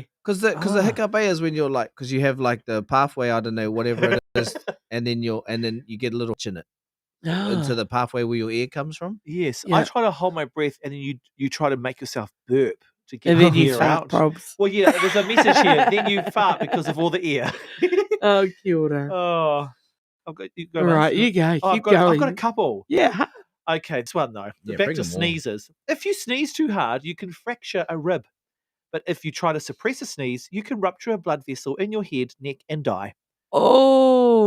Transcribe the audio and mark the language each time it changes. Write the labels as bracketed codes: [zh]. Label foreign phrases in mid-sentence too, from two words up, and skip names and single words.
[en] Because the hiccup is when you're because you have the pathway, I don't know, whatever it is, and then you get a little in it into the pathway where your air comes from. Yes, Yeah. I try to hold my breath, and then you try to make yourself burp to get And the then you air fart, out. probs. Well, yeah, there's a message here. Then you fart because of all the air. [mi] Oh, kia ora. [en] Oh, I've got you go. All right, you go. Oh, Keep I've got a going. couple. Yeah. Okay, this one though. Yeah, Back bring to 'em all. sneezes. If you sneeze too hard, you can fracture a rib. But if you try to suppress a sneeze, you can rupture a blood vessel in your head, neck, and die. Oh.